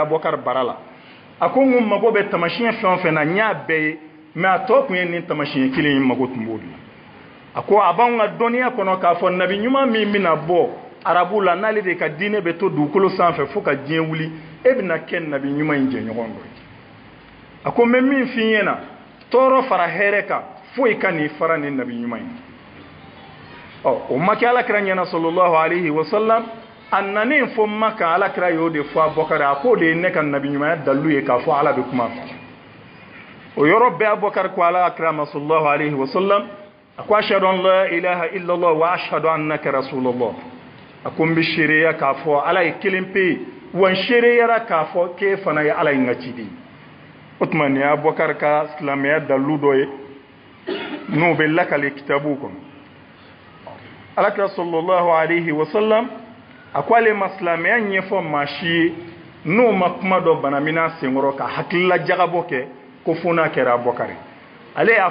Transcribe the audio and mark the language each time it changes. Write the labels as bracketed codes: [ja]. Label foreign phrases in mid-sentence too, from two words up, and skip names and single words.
[bm] Abubakar bara la a ko n mago bɛ tamasiyɛn fɛn o fɛn na n y'a bɛɛ ye mais a tɔ tun ye nin tamasiyɛn kelen in mago tun b'o de la a ko a b'anw ka dɔnniya kɔnɔ k'a fɔ nabi ɲuman min bɛna bɔ arabu la n'ale de ka diinɛ bɛ to dugukolo sanfɛ fo ka diɲɛ wuli e bɛna kɛ nabi ɲuman in jɛɲɔgɔn dɔ ye a ko n bɛ min f'i ɲɛna tɔɔrɔ fara hɛrɛ kan foyi ka n'i fara nin nabi ɲuman in o ma kɛ alakira ɲɛna [ar] صلى الله عليه وسلم [bm] a nanen fɔ Maka alakira y'o de fɔ Abubakar a k'o de ye ne ka nabi ɲumanya dalu ye k'a fɔ ala bɛ kuma fɛ o yɔrɔ bɛɛ Abubakar ko alakira ma [ar] صلى الله عليه وسلم [bm] a ko [ar] أشهد أن لا إله إلا الله وأشهد أنك رسول الله [bm] a ko n bɛ seereya k'a fɔ ala ye kelen pe ye wa n seereyara k'a fɔ k'e fana ye ala in ka ciden ye o tuma nin ye Abubakar ka silamɛya dalu dɔ ye n'o bɛ lakale kitabu kɔnɔ alakira [ar] صلى الله عليه وسلم [bm] a ko ale ma silamɛya ɲɛfɔ maa si ye n'o ma kuma dɔ bana min n'a senkɔrɔ ka hakilila jagabɔ kɛ ko fo n'a kɛra Abubakar ale y'a